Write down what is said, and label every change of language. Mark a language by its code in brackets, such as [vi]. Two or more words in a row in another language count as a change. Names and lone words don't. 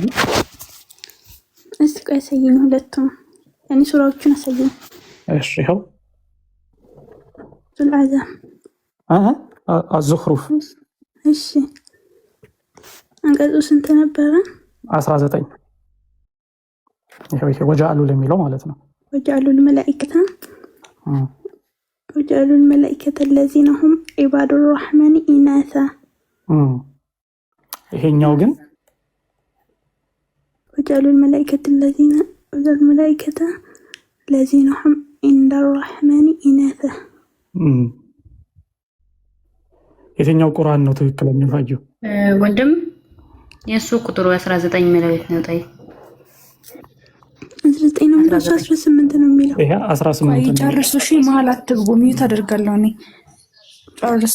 [am] እስቲ ቆይ አሳየኝ፣ ሁለቱም እኔ ሱራዎቹን አሳየኝ። እሺ ይኸው ዙልዓዛም አዙኽሩፍ። እሺ አንቀጹ ስንት ነበረ? 19 ይሄ ወጃአሉ ለሚለው ማለት ነው። [ar] ወጃአሉ الملائكة الذين هم عباد الرحمن إناثا [am] ይሄኛው ግን [ar] وجعل الملائكة الذين هم عند الرحمن إناثا [am] የትኛው ቁርአን ነው ትክክለኛ? ሀዩ ወንድም የሱ ቁጥሩ 19 የሚለው የት ነው? ጣይ 19 ነው የሚለው 18 ነው የሚለው። ይሄ 18 ነው። ጨርሱ። እሺ መሀል አትግቡ። ሚዩት አደርጋለሁ እኔ። ጨርስ።